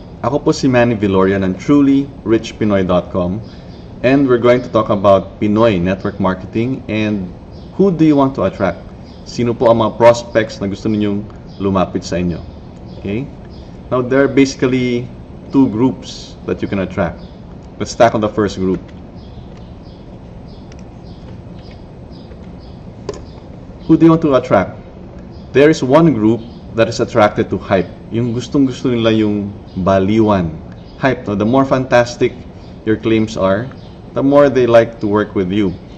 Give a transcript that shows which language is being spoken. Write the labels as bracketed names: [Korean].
[Filipino] Ako po si [English] Manny Viloria ng TrulyRichPinoy.com, and we're going to talk about Pinoy network marketing and who do you want to attract? [Filipino] Sino po ang mga prospects na gusto ninyong lumapit sa inyo? [English] Okay? Now, there are basically two groups that you can attract. Let's tackle the first group. Who do you want to attract? There is one group that is attracted to hype. [Filipino] Yung gustong-gusto nila yung baliwan. Hype, no? [English] The more fantastic your claims are, the more they like to work with you.